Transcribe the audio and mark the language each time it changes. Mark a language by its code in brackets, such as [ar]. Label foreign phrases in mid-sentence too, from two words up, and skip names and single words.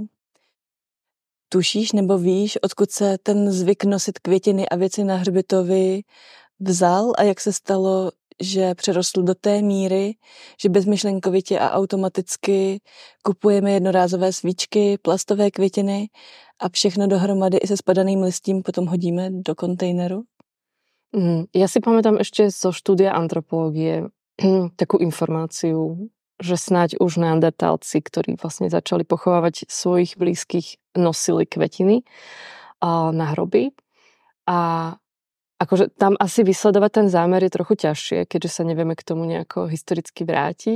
[cs] Tušíš nebo víš, odkud se ten zvyk nosit květiny a věci na hřbitovy vzal a jak se stalo, že přerostl do té míry, že bezmyšlenkovitě a automaticky kupujeme jednorázové svíčky, plastové květiny a všechno dohromady i se spadaným listím potom hodíme do kontejneru? [sk] Ja si pamätám ešte zo štúdia antropológie takú informáciu, že snáď už neandertálci, ktorí vlastne začali pochovávať svojich blízkych, nosili kvetiny na hroby. A akože tam asi vysledovať ten zámer je trochu ťažšie, keďže sa nevieme k tomu nejako historicky vrátiť.